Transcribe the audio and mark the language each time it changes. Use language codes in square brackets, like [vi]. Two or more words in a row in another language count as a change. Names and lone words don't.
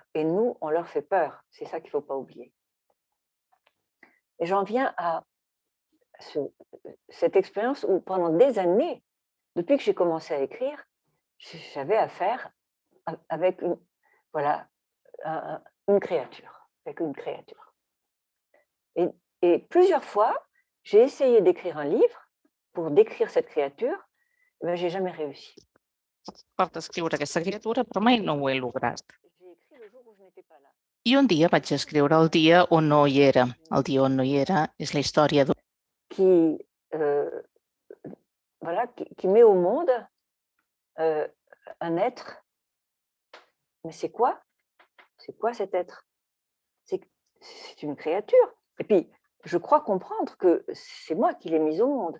[fr] Et nous, on leur fait peur. C'est ça qu'il ne faut pas oublier. Et j'en viens à cette expérience où pendant des années, depuis que j'ai commencé à écrire, j'avais affaire avec une créature. Et plusieurs fois, j'ai essayé d'écrire un livre pour décrire cette créature, mais je n'ai jamais réussi. [ca] Per descriure aquesta criatura, però mai no ho he lograt. [fr] J'ai écrit le jour où je n'étais pas là. [ca] I un dia vaig escriure el dia on no hi era. El dia on no hi era és la història d'un [fr] qui met au monde un être. Mais c'est quoi? C'est quoi cet être? C'est une créature. Et puis, je crois comprendre que c'est moi qui l'ai mise au monde.